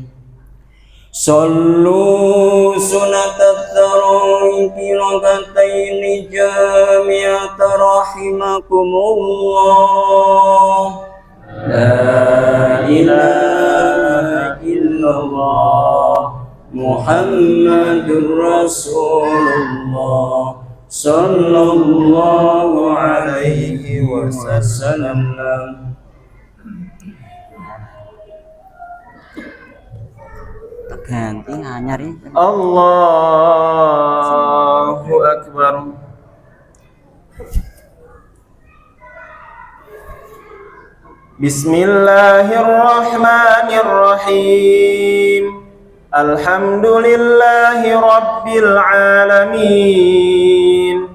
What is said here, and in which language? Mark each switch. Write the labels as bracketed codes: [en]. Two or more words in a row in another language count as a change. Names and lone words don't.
[ar] صلوا سنة التراويح ركعتين جامعة رحمكم الله لا إله إلا الله محمد رسول الله صلى الله عليه وسلم [jv] ganti anyar ya. [ar] الله أكبر بسم الله الرحمن الرحيم الحمد لله رب العالمين